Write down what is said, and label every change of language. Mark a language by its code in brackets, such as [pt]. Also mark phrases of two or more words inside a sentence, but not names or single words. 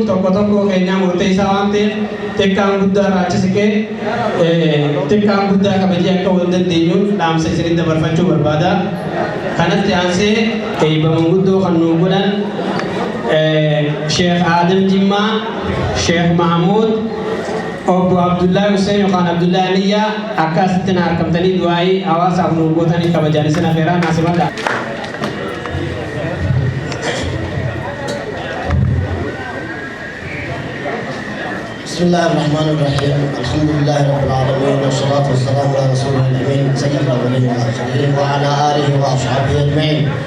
[om] tokko tokko keenyaa murteessaa waan ta'eef xiqqaan guddaa raachisiqee xiqqaan guddaa kabajee akka waldandeenyuun dhaamsa isinitti dabarfachuu barbaada kanatti aansee eebbaman guddoo kan nuu godhan Sheikh Adam Jimma Sheikh Mahmoud Obbo Abdullahi Hussein yookaan Abdullahi Aliyyaa akka asitti na argamtanii du'aa'ii hawaasaaf nu gootanii kabajaan isin afeeraa naasimadha. [ar] بسم الله الرحمن الرحيم الحمد لله رب العالمين والصلاة والسلام على رسوله الأمين سيد الأولين والآخرين وعلى آله وأصحابه أجمعين